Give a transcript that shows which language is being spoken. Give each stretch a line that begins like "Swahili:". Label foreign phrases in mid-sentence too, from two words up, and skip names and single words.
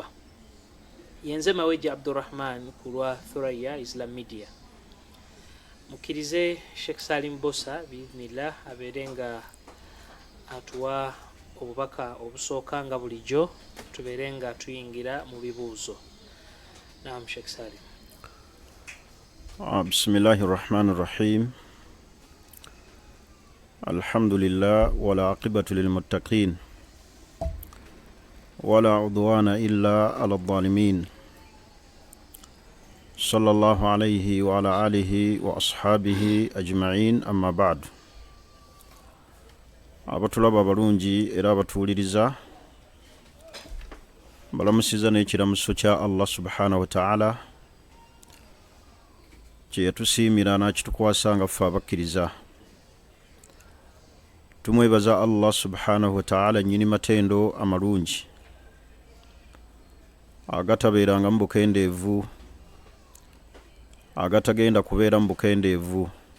Ganda: Yenze Mawejje Abdurahman ku lwa Thurayya Islam Media. Mukkirize Shk Salim Bbosa biidhnillah abeere nga atuwa obubaka obusooka nga bulijjo tubeere nga tuyingira mu bibuuzo. Naam Shk Salim.
Arabic: بسم الله الرحمن الرحيم. الحمد لله والعاقبة للمتقين ولا عدوان إلا على الظالمين. صلى الله عليه وعلى آله وأصحابه أجمعين، أما بعد.
Ganda: Abatulaba balungi era abatuuliriza balamusiza n'ekiramuso kya
Arabic: الله سبحانه وتعالى
Ganda: kye yatusiimira n'akitukwasa nga ffe abakkiriza. Tumwebaza
Arabic: الله سبحانه وتعالى
Ganda: nnyini matendo amalungi agatabeeranga mu bukendeevu, agatagenda kubeera mu bukendeevu.